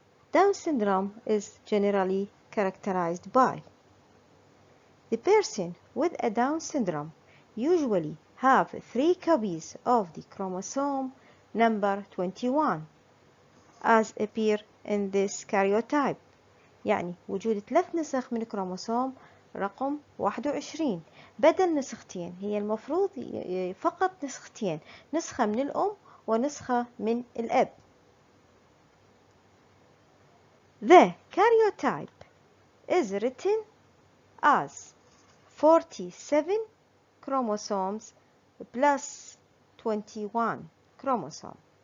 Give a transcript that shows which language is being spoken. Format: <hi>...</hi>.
<en>Down syndrome is generally characterized by the person with a Down syndrome usually have 3 copies of the chromosome number 21 as appear in this karyotype.</en> <ar>يعني وجود 3 نسخ من كروموسوم رقم 21 بدل نسختين. هي المفروض فقط نسختين، نسخة من الأم ونسخة من الأب.</ar> <en>The karyotype is written as 47 chromosomes plus 21 chromosomes.</en>